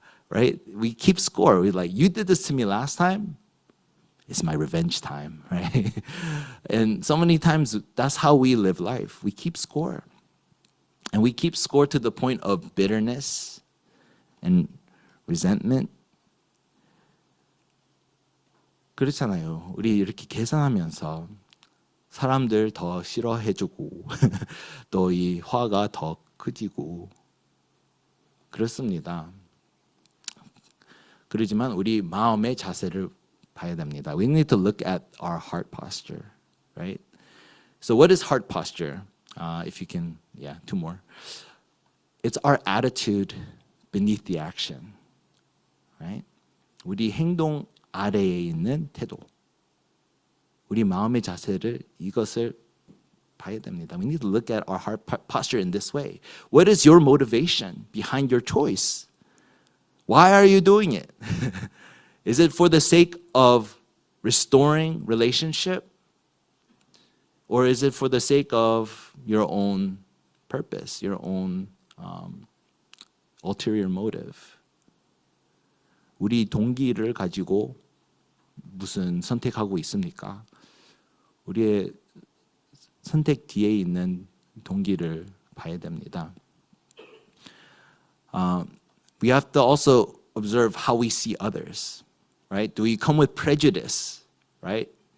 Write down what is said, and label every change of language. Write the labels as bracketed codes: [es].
[en] Right? We keep score. We're like, you did this to me last time, it's my revenge time, right? And so many times that's how we live life. We keep score. And we keep score to the point of bitterness and resentment. [ko] 그렇잖아요. 우리 이렇게 계산하면서 사람들 더 싫어해주고 또 이 화가 더 커지고 그렇습니다. 그러지만 우리 마음의 자세를 봐야 됩니다. [en] We need to look at our heart posture, right? So what is heart posture? If you can, yeah, two more. It's our attitude beneath the action, right? [ko] 우리 행동 아래에 있는 태도. 우리 마음의 자세를 이것을 봐야 됩니다. [en] We need to look at our heart posture in this way. What is your motivation behind your choice? Why are you doing it? Is it for the sake of restoring relationship? Or is it for the sake of your own purpose, your own ulterior motive? [ko] 우리 동기를 가지고 무슨 선택하고 있습니까? 우리의 선택 뒤에 있는 동기를 봐야 됩니다. [en] We have to also observe how we see others, right? Do we come with prejudice, right?